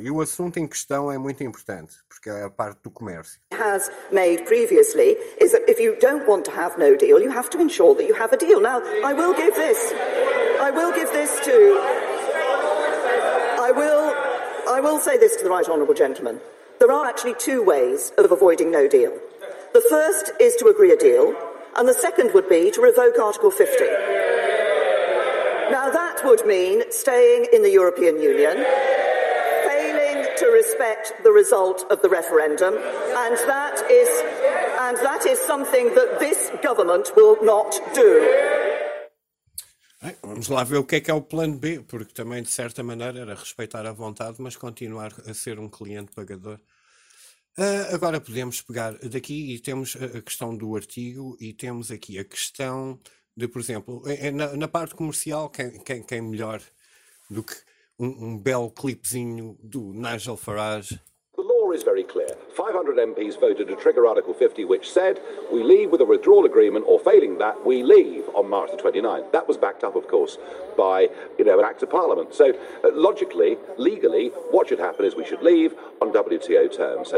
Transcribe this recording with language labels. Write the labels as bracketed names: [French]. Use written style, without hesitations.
[Portuguese] E o assunto em questão é muito importante, porque é a parte do comércio. [English] ...has made previously is that if you don't want to have no deal, you have to ensure that you have a deal. Now, I will say this to the Right Honourable Gentleman. There are actually two ways of avoiding no deal. The first is to agree a deal, and the second would be to revoke Article 50. Now, that would mean staying in the European Union, failing to respect the result of the referendum, and that is something that this government will not do. [Portuguese] Vamos lá ver o que é o plano B, porque também, de certa maneira, era respeitar a vontade, mas continuar a ser um cliente pagador. Agora podemos pegar daqui e temos a questão do artigo e temos aqui a questão de, por exemplo, na parte comercial, quem melhor do que um belo clipezinho do Nigel Farage? [English] The law is very clear. 500 MPs voted to trigger Article 50, which said we leave with a withdrawal agreement, or failing that, we leave on March the 29th. That was backed up, of course, by, you know, an act of Parliament. So, logically, legally, what should happen is we should leave on WTO terms.